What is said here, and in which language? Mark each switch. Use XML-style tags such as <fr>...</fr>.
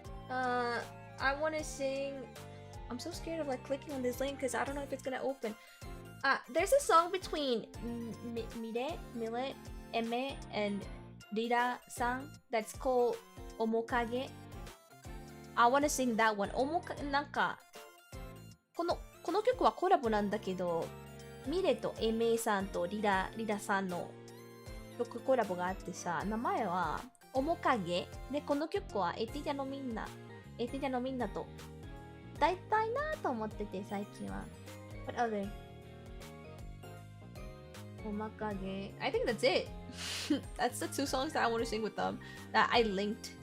<en>I want to sing. I'm so scared of like clicking on this link because I don't know if it's gonna open. There's a song between Mile, Eme, and Rira-san that's called Omokage. I want to sing that one.</en> <ja>なんかこの曲はコラボなんだけど、ミレとエメさんとリラさんの曲コラボがあってさ、名前は面影で、この曲はエティリアのみんなと歌いたいなと思ってて最近は。</ja> <en>What other? 面影 I think that's it. That's the 2 songs that I want to sing with them that I linked.</en>